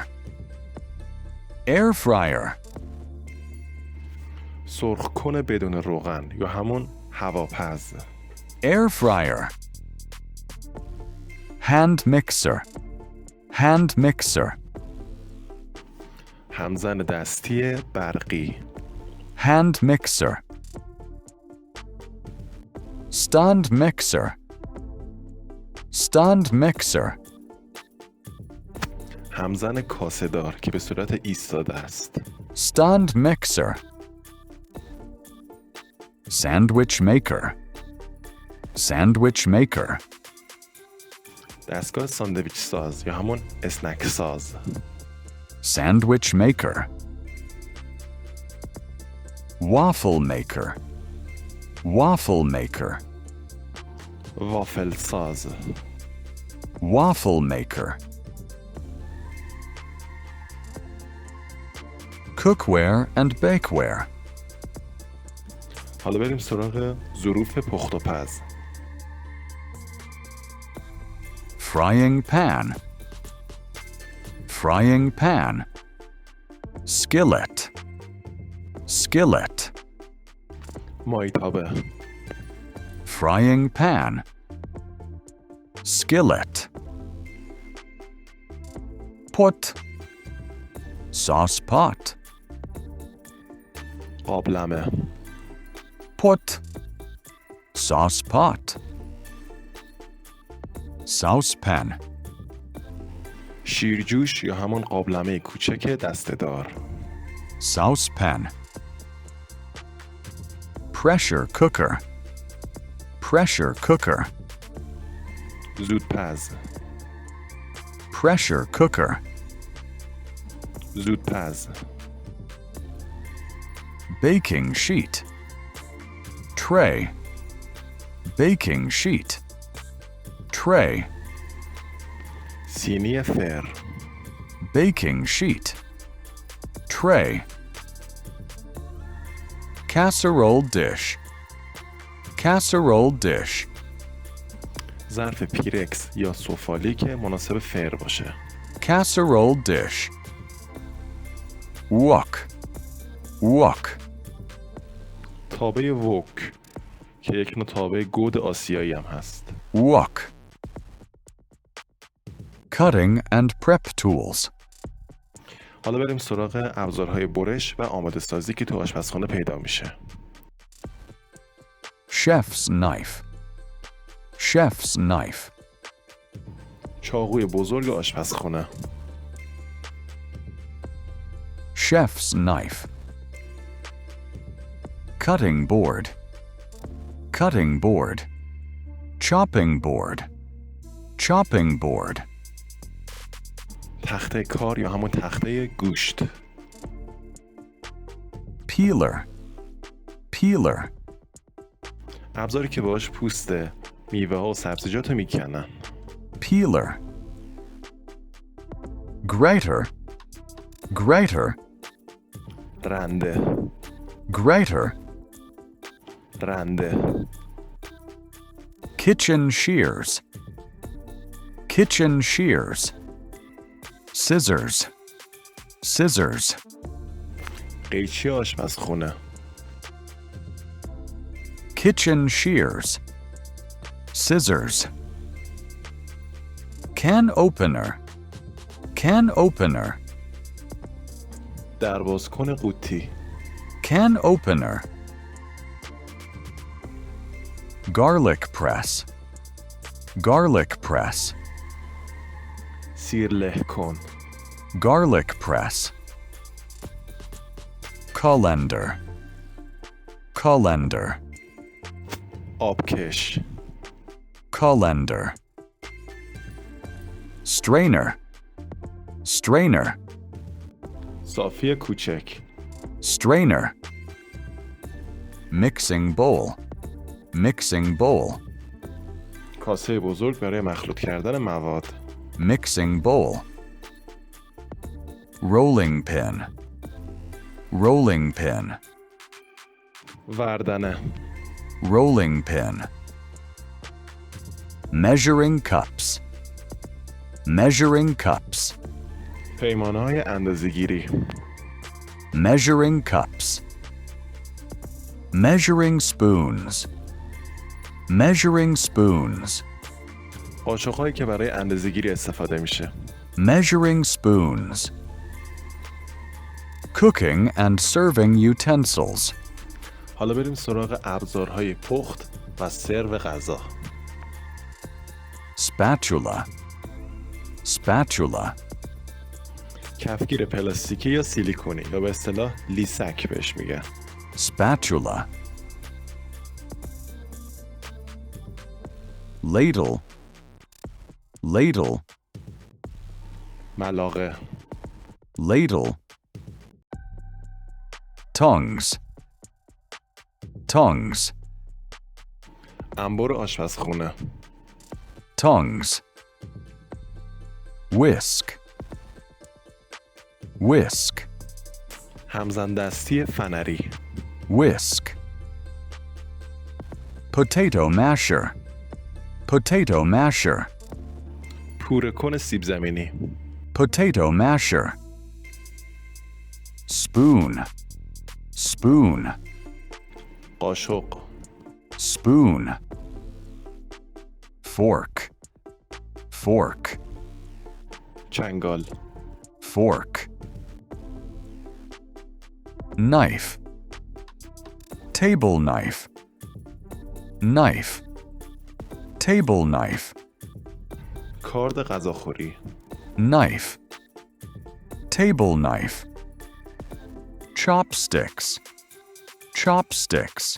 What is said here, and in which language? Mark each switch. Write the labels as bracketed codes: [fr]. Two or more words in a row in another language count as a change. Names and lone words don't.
[en] Air fryer. [fa] سرخ کن بدون روغن یا همون هواپز. [en] Air fryer. Hand mixer. Hand mixer. [fa] همزن دستی برقی. [en] Hand mixer. Stand mixer. Stand mixer. [fa] همزن کاسه دار که به صورت ایستاده است. [en] Stand mixer. Sandwich maker. Sandwich maker. [fa] دستگاه ساندویچ ساز یا همون اسنک ساز. [en] Sandwich maker. Waffle maker. Waffle maker. [fa] وافل ساز. [en] Waffle maker. Cookware and bakeware. [fa] حالا بریم سراغ ظروف پخت و پز. [en] Frying pan. Frying pan. Skillet. Skillet. [fa] مایتابه. [en] Frying pan. Skillet. Pot. Sauce pot. [fa] قابلمه. [en] pot, sauce pot, saucepan, [fa] شیرجوش یا همون قابلمه کوچک دسته‌دار. [en] saucepan, pressure cooker, pressure cooker, [fa] زودپز. [en] pressure cooker, [fa] زودپز. [en] baking sheet, tray, baking sheet, tray, [fa] سینی فر. [en] baking sheet, tray, casserole dish, casserole dish, [fa] ظرف پیرکس یا سفالی که مناسب فر باشه. [en] casserole dish, wok, wok, [fa] تابه ووک که یک نوع تابه گود آسیایی هم هست. [en] wok, cutting and prep tools, [fa] حالا بریم سراغ ابزارهای برش و آماده سازی که تو آشپزخانه پیدا میشه. [en] chef's knife, chef's knife, [fa] چاقوی بزرگ آشپزخانه. [en] chef's knife, cutting board, cutting board, chopping board, chopping board, [fa] تخته کار یا همون تخته گوشت. [en] peeler, peeler, [fa] ابزاری که باهاش پوست میوه ها و سبزیجات رو میکنن. [en] peeler, grater, grater, [fa] رنده. [en] grater, [fa] رنده. [en] kitchen shears, kitchen shears, scissors, scissors, [fa] قیچی آشپزخونه. [en] kitchen shears, scissors, can opener, can opener, [fa] دربازکن قوطی. [en] can opener, garlic press, garlic press, [fa] سیر له کن. [en] garlic press, colander, colander, [fa] آبکش. [en] colander, strainer, strainer, [fa] صافی کوچک. [en] strainer, mixing bowl, mixing bowl, [fa] کاسه بزرگ برای مخلوط کردن مواد. [en] mixing bowl, rolling pin, rolling pin, [fa] وردنه. [en] rolling pin, measuring cups, measuring cups, [fa] پیمانه های اندازه‌گیری. [en] measuring cups, measuring spoons, measuring spoons, [fa] قاشق‌هایی که برای اندازه‌گیری استفاده میشه. [en] measuring spoons, cooking and serving utensils, [fa] حالا بریم سراغ ابزارهای پخت و سرو غذا. [en] spatula, spatula, [fa] کفگیر پلاستیکی یا سیلیکونی یا به اصطلاح لیسک بهش میگن. [en] spatula, ladle, ladle, [fa] ملاقه. [en] ladle, tongs, tongs, [fa] انبر آشپزخونه. [en] tongs, whisk, whisk, [fa] همزن دستی فنری. [en] whisk, potato masher, potato masher, [fa] پوره کن سیب زمینی. [en] potato masher, spoon, spoon, [fa] قاشق. [en] spoon, fork, fork, [fa] چنگال. [en] fork, knife, Table knife. Knife. Table knife. [fa] کارد غذاخوری. [en] Knife. Table knife. Chopsticks. Chopsticks.